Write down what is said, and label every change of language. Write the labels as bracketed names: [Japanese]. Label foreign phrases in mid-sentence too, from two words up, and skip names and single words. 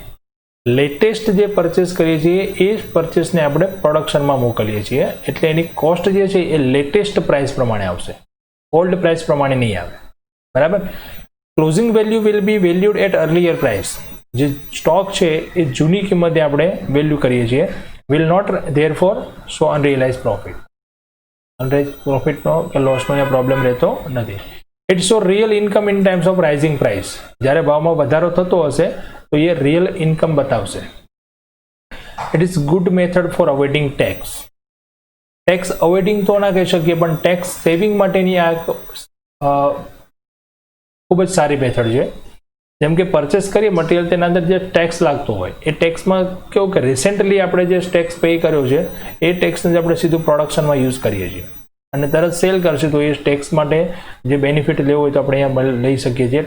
[Gujarati] લેટેસ્ટ જે પરચેસ કરીએ છીએ એ પરચેસને આપણે પ્રોડક્શનમાં મોકલીએ છીએ એટલે એની કોસ્ટ જે છે એ [English] latest price [Gujarati] પ્રમાણે આવશે, [English] old price [Gujarati] પ્રમાણે નહીં આવે. બરાબર. [English] closing value will be valued at earlier price. [Gujarati] જે સ્ટોક છે એ જૂની કિંમતે આપણે વેલ્યુ કરીએ છીએ [English] will not therefore show unrealized profit. Unrealized profit [Gujarati] નો કે લોસ નો પ્રોબ્લેમ રહેતો નથી. [English] It show real income in times of rising price. [Gujarati] જ્યારે ભાવમાં વધારો થતો હશે તો એ [English] real income [Gujarati] બતાવશે. [English] It is good method for avoiding tax. tax avoiding [Gujarati] તો ના કહી શકીએ પણ [English] tax saving [Gujarati] માટેની આ ખૂબ જ સારી મેથડ છે. જેમ કે પરચેસ કરીએ મટીરિયલ, તેના અંદર જે ટેક્સ લાગતો હોય એ ટેક્સમાં કેવું કે રિસેન્ટલી આપણે જે [English] tax pay [Gujarati] કર્યો છે એ ટેક્સને જ આપણે સીધું પ્રોડક્શનમાં યુઝ કરીએ છીએ અને તરત સેલ કરશે તો એ ટેક્સ માટે જે બેનિફિટ લેવો હોય તો આપણે અહીંયા લઈ શકીએ છીએ.